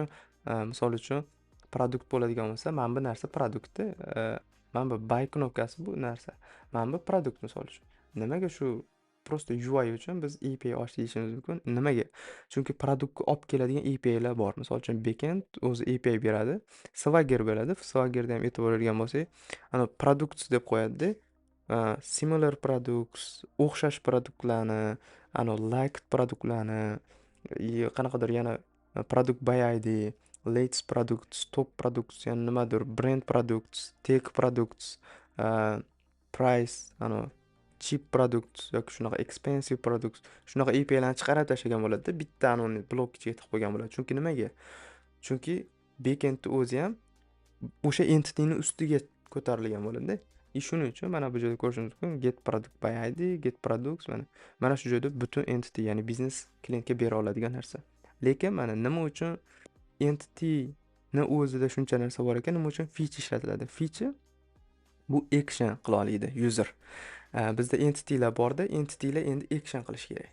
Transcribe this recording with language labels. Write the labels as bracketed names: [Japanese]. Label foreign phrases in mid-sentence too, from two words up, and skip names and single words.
[Uzbek] Misol uchun produkt bo'ladigan bo'lsa, mana bu narsa produktni, mana bu buy knopkasi bu narsa. Mana bu produkt misol uchun. Nimaga shu просто UI uchun biz API ochish deyishimiz mumkin. Nimaga? Chunki produktga olib keladigan API'lar bor. Misol uchun backend o'zi API beradi. Swagger beradi. Swaggerda ham e'tibor bergan bo'lsak, ana products deb qo'yadi-da. [English] Similar products, [Uzbek] o'xshash produktlarni, ana liked produktlarni, qanaqadir yana [English] product by ID, latest products, top products, [Uzbek] yana nimadir, [English] brand products, tech products, price, ana cheap products [Uzbek] yoki shunaqa [English] expensive products, [Uzbek] shunaqa API'larni chiqarib tashlagan bo'ladi-da, bitta anoni blok ichiga tiqib qo'ygan bo'ladi. Chunki nimaga? Chunki backendni o'zi ham o'sha entityning ustiga ko'tarilgan bo'ladi-da. Shuning uchun mana bu joyda ko'rishingiz mumkin, [English] get product by ID, get products, [Uzbek] mana shu joyda butun entity, ya'ni biznes klientga bera oladigan narsa. Lekin mana nima uchun entityni o'zida shuncha narsa bor ekan, nima uchun feature ishlatiladi? Feature bu action qila oladi user. Bizda entitylar borda, entitylar endi action qilish kerak.